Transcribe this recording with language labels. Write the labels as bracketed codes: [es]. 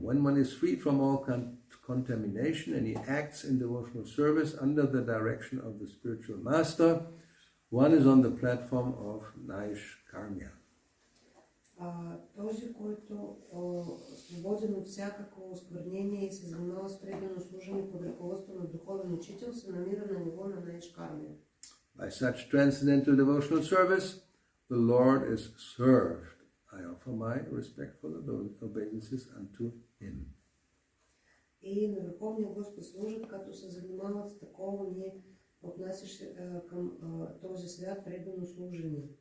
[en] When one is free from all contamination and he acts in devotional service under the direction of the spiritual master, one is on the platform of naishkarmya. [bg] Този, който свободен от всякакво осквернение и се занимава с предано служение под ръководство на духовен учител, се намира на ниво на наишкармия. [en] By such transcendental devotional service, the Lord is served. I offer my respectful obeisances unto Him. [bg] И на Върховния Господ служат, като се занимават с такова ние отнасяш към този свят предано служение.